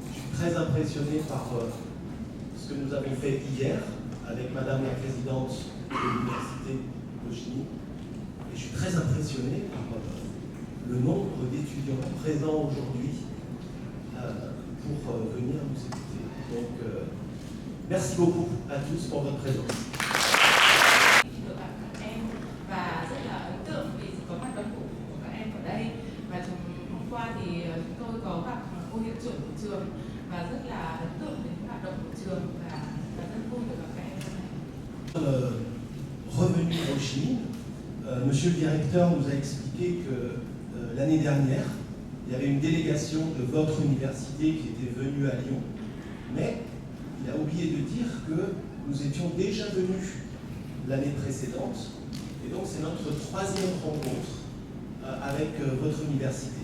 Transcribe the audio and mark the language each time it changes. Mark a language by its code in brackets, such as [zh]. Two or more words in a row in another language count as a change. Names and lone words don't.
[fr] Je suis très impressionné par ce que nous avons fait hier avec Madame la Présidente de l'Université de Chine. Et je suis très impressionné par le nombre d'étudiants présents aujourd'hui pour venir nous écouter. Donc, merci beaucoup à tous pour votre présence. [vi] Và rất là ấn tượng vì có hoạt động của các em ở đây. Và hôm qua thì chúng tôi có gặp cô hiệu trưởng của trường và rất là ấn tượng với những hoạt động của trường và rất vui được gặp các em hôm nay. [fr] Revenu à Ho Chi Minh, Monsieur le directeur nous a expliqué que l'année dernière, il y avait une délégation de votre université qui était venue à Lyon, mais il a oublié de dire que nous étions déjà venus l'année précédente, et donc c'est notre troisième rencontre avec votre université.